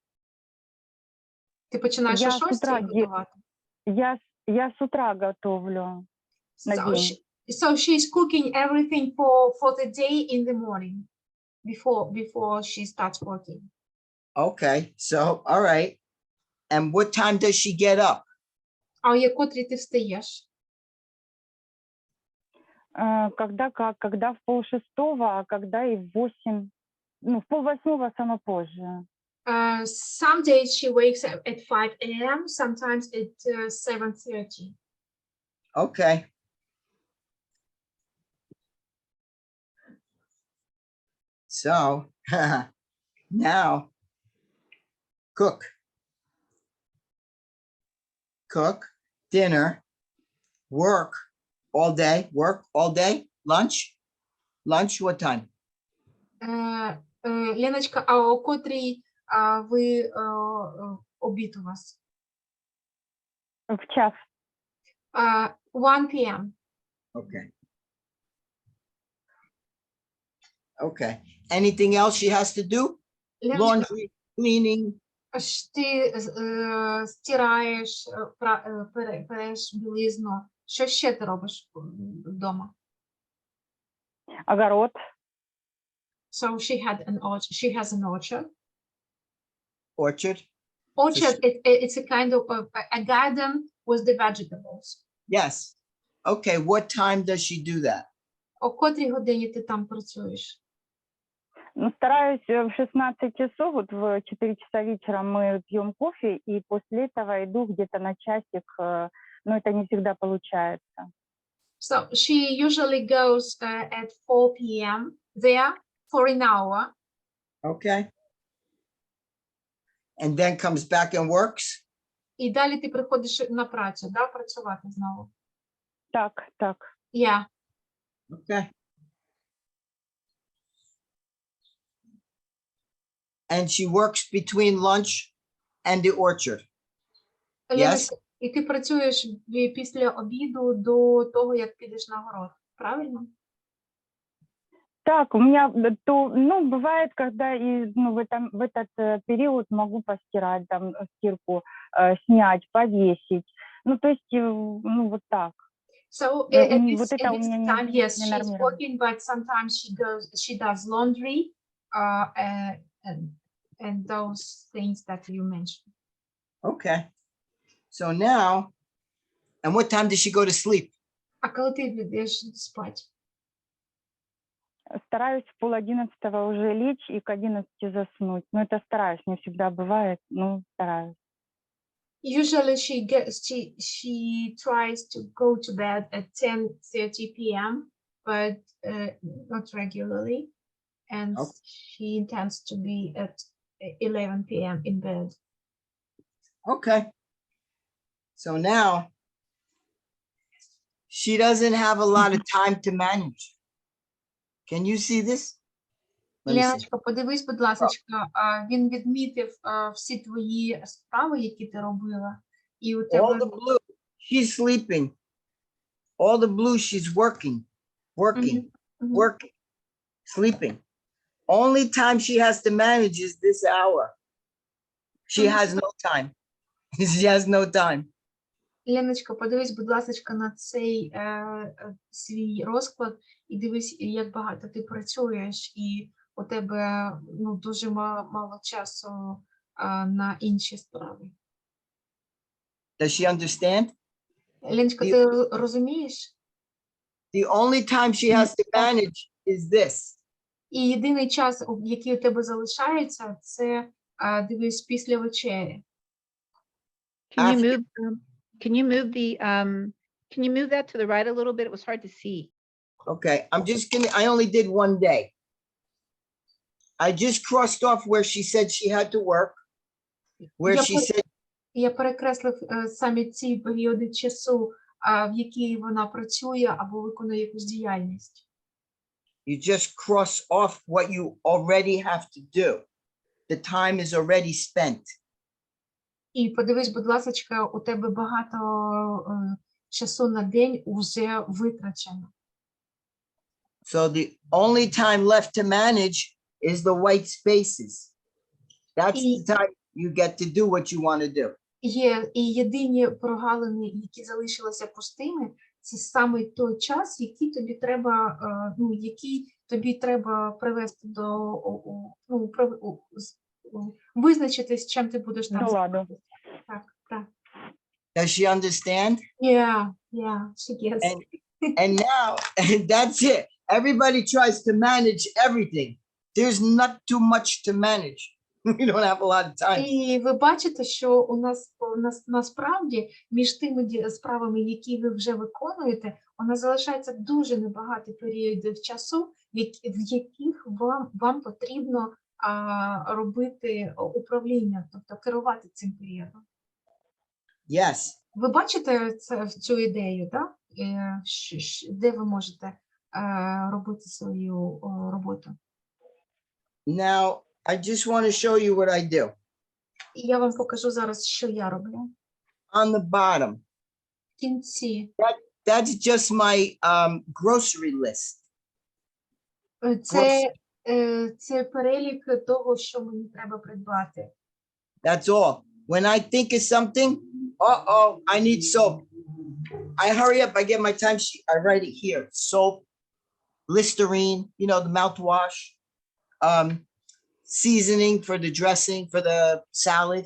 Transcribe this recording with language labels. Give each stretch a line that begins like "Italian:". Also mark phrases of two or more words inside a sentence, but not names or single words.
Ukrainian: Ти починаєш о 6 готувати?
Russian: Я с утра готовлю на день.
English: So she's cooking everything for the day in the morning before she starts working. Okay. So, all right. And what time does she get up?
Ukrainian: А о котрій ти встаєш?
Russian: Когда как? Когда в 5:30, а когда и в 8. Ну, в 7:30 самое позже.
English: Some days she wakes up at 5 a.m., sometimes at 7:30. Okay. So now cook, dinner, work all day, lunch, what time?
Ukrainian: Леночка, а о котрій ви обід у вас?
Russian: В час.
English: 1 p.m. Okay. Anything else she has to do?
Ukrainian: Леночка,
English: Laundry, cleaning.
Ukrainian: ти стираєш, переш білизну. Що ще ти робиш вдома?
Russian: Огород.
English: So she has an orchard. Orchard? Orchard, it's a kind of a garden with the vegetables. Yes. Okay. What time does she do that?
Ukrainian: О котрій годині ти там працюєш?
Russian: Ну, стараюсь в 16 часов, вот в 4 часа вечера мы пьем кофе, и после этого иду где-то на часик, но это не всегда получается.
English: So she usually goes at 4 p.m. there for an hour. Okay. And then comes back and works?
Ukrainian: І далі ти приходиш на працю, да, працювати знову. Так.
English: Yeah. Okay. And she works between lunch and the orchard. Yes.
Ukrainian: І ти працюєш після обіду до того, як підеш на город, правильно?
Russian: Так, у меня бывает, когда в этот период могу постирать, там, стирку снять, повесить. Ну, то есть, вот так.
English: So at this time, yes, she's working, but sometimes she does laundry, and those things that you mentioned. Okay. So now, and what time does she go to sleep?
Ukrainian: А коли ти йдеш спати?
Russian: Стараюсь в 10:30 уже лечь и к 11 заснуть. Но это стараюсь, не всегда бывает, но стараюсь.
English: Usually she tries to go to bed at 10:30 p.m., but not regularly. and Okay. she intends to be at 11 p.m. in bed. Okay. So now she doesn't have a lot of time to manage. Can you see this? Let me see.
Ukrainian: Леночка, подивись, будь ласочка, він відмітив всі твої справи, які ти робила, і у
English: All
Ukrainian: тебе
English: the blue, she's sleeping. All the blue, she's working, Мгм. working, sleeping. Only time she has to manage is this hour. She Mhm. has no time. She has no time.
Ukrainian: Леночка, подивись, будь ласочка, на цей свій розклад і дивись, як багато ти працюєш, і у тебе дуже мало часу на інші справи.
English: Does she understand?
Ukrainian: Леночка, І- ти розумієш?
English: The only time she has to manage is this.
Ukrainian: І єдиний час, який у тебе залишається, це, дивись, після вечері.
English: Can you After- move, can you move that to the right a little bit? It was hard to see. Okay, I only did one day. I just crossed off where she said she had to work, where
Ukrainian: Я
English: she
Ukrainian: пер-
English: said,
Ukrainian: Я перекреслив саме ці періоди часу, в які вона працює або виконує якусь діяльність.
English: you just cross off what you already have to do. The time is already spent.
Ukrainian: І подивись, будь ласочка, у тебе багато часу на день вже витрачено.
English: So the only time left to manage is the white spaces. That's the time you get to do what you want to do.
Ukrainian: Є і єдині прогалини, які залишилися пустими, це саме той час, який тобі треба, який тобі треба привести до визначитись, чим ти будеш там До ладу. займатися. Так.
English: Does she understand? Yeah, she gets. And now that's it. Everybody tries to manage everything. There's not too much to manage. We don't have a lot of time.
Ukrainian: І ви бачите, що у нас насправді між тими справами, які ви вже виконуєте, у нас залишається дуже небагато періодів часу, в яких вам потрібно робити управління, тобто керувати цим періодом.
English: Yes.
Ukrainian: Ви бачите цю ідею, так? Де ви можете робити свою роботу?
English: Now, I just want to show you what I do.
Ukrainian: І я вам покажу зараз, що я роблю.
English: On the bottom,
Ukrainian: В кінці.
English: that's just my grocery list.
Ukrainian: Це перелік того, що мені треба придбати.
English: That's all. When I think of something, I need soap. I hurry up, I get my timesheet, I write it here. Soap, Listerine, the mouthwash, seasoning for the dressing, for the salad.